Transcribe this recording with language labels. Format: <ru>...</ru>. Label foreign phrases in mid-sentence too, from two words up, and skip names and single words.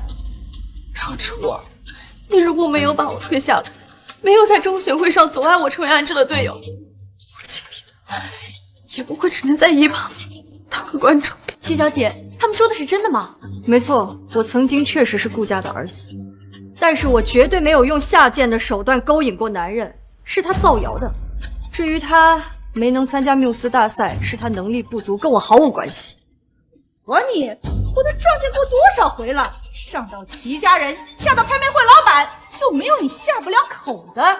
<zh>若初，你如果没有把我推下来，没有在中选会上阻碍我成为安之的队友，我今天也不会只能在一旁当个观众。七小姐，他们说的是真的吗？没错，我曾经确實是顧家的兒媳，但是我絕對沒有用下賤的手段勾引過男人，是他造謠的。至於他沒能參加繆斯大賽，是他能力不足，跟我毫無關係。我你，我都撞見過多少回了，上到齊家人，下到拍賣會老板，就沒有你下不了口的。</zh>